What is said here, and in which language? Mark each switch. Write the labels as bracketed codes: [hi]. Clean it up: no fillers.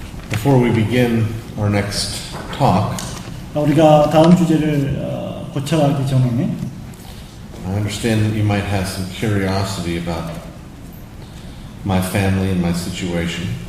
[en] Before we begin our next talk, [ko] 우리가 다음 주제를 고쳐가기 전에 [en] I understand that you might have some curiosity about my family and my situation.